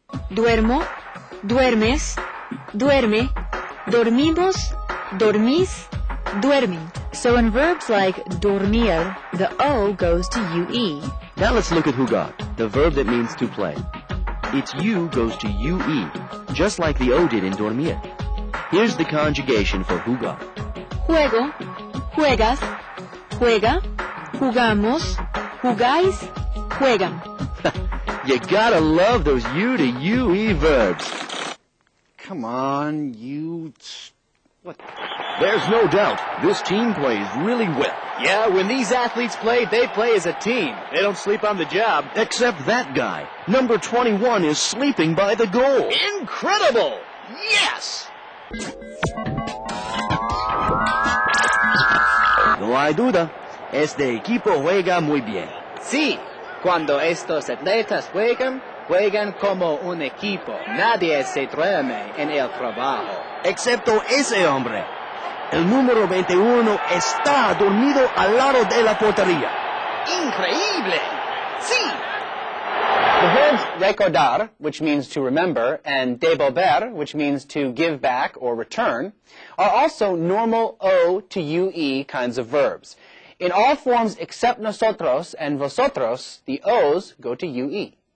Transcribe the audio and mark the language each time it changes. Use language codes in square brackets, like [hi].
[es] Duermo, duermes, duerme, dormimos, dormís, duermen. [en] So in verbs like dormir, the O goes to UE. Now let's look at jugar, the verb that means to play. Its U goes to UE, just like the O did in dormir. Here's the conjugation for jugar. [es] Juego, juegas, juega, jugamos, jugáis, juegan. [en] You gotta love those U to UE verbs. Come on, What? There's no doubt, this team plays really well. Yeah, when these athletes play, they play as a team. They don't sleep on the job. Except that guy. Number 21 is sleeping by the goal. Incredible! Yes! [es] No hay duda, este equipo juega muy bien. Sí, cuando estos atletas juegan, juegan como un equipo. Nadie se duerme en el trabajo. Excepto ese hombre. El número 21 está dormido al lado de la portería. Increíble! Sí! [en] The verbs recordar, which means to remember, and devolver, which means to give back or return, are also normal O to UE kinds of verbs. In all forms except nosotros and vosotros, the O's go to UE.